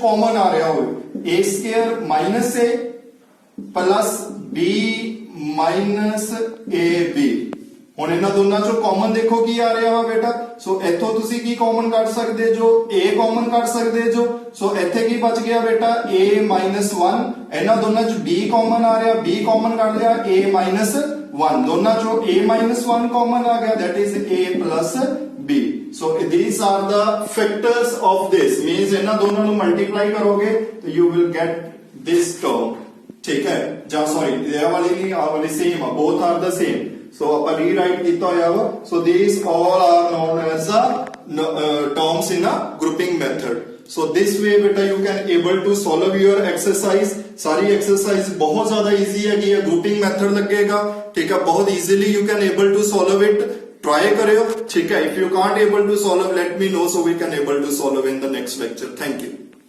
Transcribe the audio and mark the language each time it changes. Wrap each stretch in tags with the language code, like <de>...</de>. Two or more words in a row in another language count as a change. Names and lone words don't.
<pa>ਕਾਮਨ ਆ ਰਿਹਾ ਹੋਵੇ,</pa> <en>a square minus a plus b minus ab,</en> <pa>ਹੁਣ ਇਹਨਾਂ ਦੋਨਾਂ ਚੋਂ ਕਾਮਨ ਦੇਖੋ ਕੀ ਆ ਰਿਹਾ ਵਾ ਬੇਟਾ, ਸੋ ਇੱਥੋਂ ਤੁਸੀਂ ਕੀ ਕਾਮਨ ਕੱਢ ਸਕਦੇ ਜੋ, a ਕਾਮਨ ਕੱਢ ਸਕਦੇ ਜੋ, ਸੋ ਇੱਥੇ ਕੀ ਬਚ ਗਿਆ ਬੇਟਾ</pa> <en>a minus 1,</en> <pa>ਇਹਨਾਂ ਦੋਨਾਂ ਚ b ਕਾਮਨ ਆ ਰਿਹਾ, b ਕਾਮਨ ਕੱਢ ਲਿਆ</pa> <en>a minus 1</en> <pa>ਦੋਨਾਂ ਚੋਂ</pa> <en>a minus 1 common</en> <pa>ਆ ਗਿਆ,</pa> <en>that is a plus b. So these are the factors of this, means</en> <pa>ਇਹਨਾਂ ਦੋਨਾਂ ਨੂੰ multiply ਕਰੋਗੇ</pa> <en>you will get this term.</en> <pa>ਠੀਕ ਹੈ ਜਾਂ ਸੌਰੀ ਇਹ ਵਾਲੀ ਨਹੀਂ ਆ ਵਾਲੀ ਸੇਮ ਆ,</pa> <en>both are the same.</en> <pa>So ਆਪਾਂ ਰੀਰਾਈਟ ਕੀਤਾ ਹੋਇਆ ਵਾ.</pa> <en>So these all are known as terms in a grouping method. So this way beta you can able to solve your exercise.</en> <hi>सारी exercise बहुत ज्यादा easy है कि ये grouping method लगेगा, ठीक है, बहुत</hi> <en>easily you can able to solve it.</en> <hi>Try करियो, ठीक है.</hi> <en>If you can't able to solve, let me know so we can able to solve in the next lecture. Thank you.</en>